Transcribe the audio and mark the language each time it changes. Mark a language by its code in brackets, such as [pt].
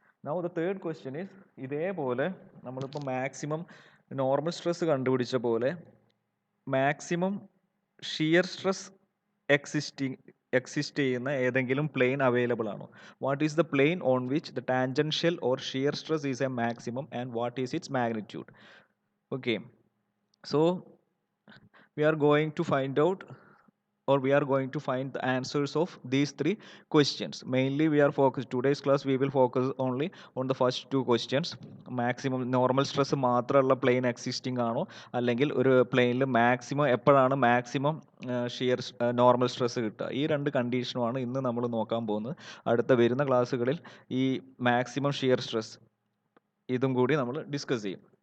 [en] now the third question is, [ml] ഇതേപോലെ നമ്മളിപ്പോൾ maximum normal stress കണ്ടുപിടിച്ച പോലെ മാക്സിമം ഷിയർ സ്ട്രെസ് എക്സിസ്റ്റ് ചെയ്യുന്ന ഏതെങ്കിലും പ്ലെയിൻ അവൈലബിൾ ആണോ? [en] What is the plane on which the tangential or shear stress is a maximum and what is its magnitude? Okay, so we are going to find out, or we are going to find the answers of these 3 questions. Mainly we are focused, today's class we will focus only on the first 2 questions. [ml] Maximum normal stress മാത്രമുള്ള plain existing ആണോ, അല്ലെങ്കിൽ ഒരു പ്ലെയിനിൽ maximum എപ്പോഴാണ് maximum shear normal stress കിട്ടുക? ഈ രണ്ട് കണ്ടീഷനുമാണ് ഇന്ന് നമ്മൾ നോക്കാൻ പോകുന്നത്. അടുത്ത വരുന്ന ക്ലാസ്സുകളിൽ ഈ മാക്സിമം ഷിയർ സ്ട്രെസ് ഇതും കൂടി നമ്മൾ ഡിസ്കസ് ചെയ്യും.